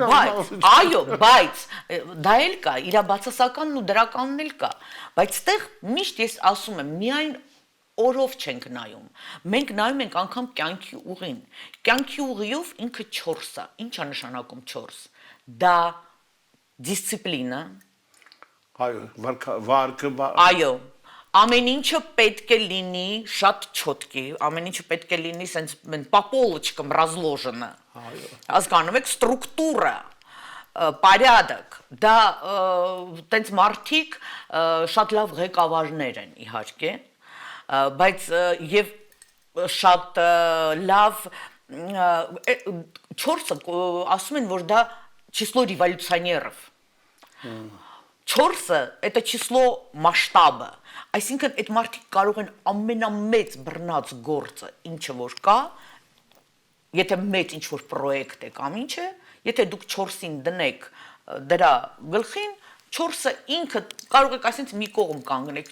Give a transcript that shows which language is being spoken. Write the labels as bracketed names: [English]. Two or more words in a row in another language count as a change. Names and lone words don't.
[Armenian] եմ, այո, բայց դա էլ կա, իր բացասականն ու դրականն էլ կա, բայց այդտեղ միշտ ես ասում եմ, միայն օրով չենք նայում։ Մենք նայում ենք անգամ կյանքի ուղին։ Կյանքի ուղիով ինքը 4 է։ Ինչ է նշանակում 4։ Դա դիսցիպլինա։ Այո, վարկը։ Այո, ամեն ինչը պետք է լինի շատ չոտկի, ամեն ինչը պետք է լինի սենց [Russian] по полочкам разложено։ [Armenian] Հասկանում եք, ստրուկտուրա, порядок, դա տենց մարդիկ շատ լավ ղեկավարներ են իհարկե, բայց եւ շատ լավ 4-ը ասում են, որ դա [Russian] число революционеров։ [Armenian] 4-ը [Russian] это число масштаба։ [Armenian] Այսինքն այդ մարդիկ կարող են ամենամեծ բռնած գործը, ինչը որ կա, եթե մեծ ինչ-որ պրոյեկտ է կամ ինչ է, եթե դուք 4-ին դնեք դրա գլխին, 4-ը ինքը կարող եք այսինքն մի կողմ կանգնեք,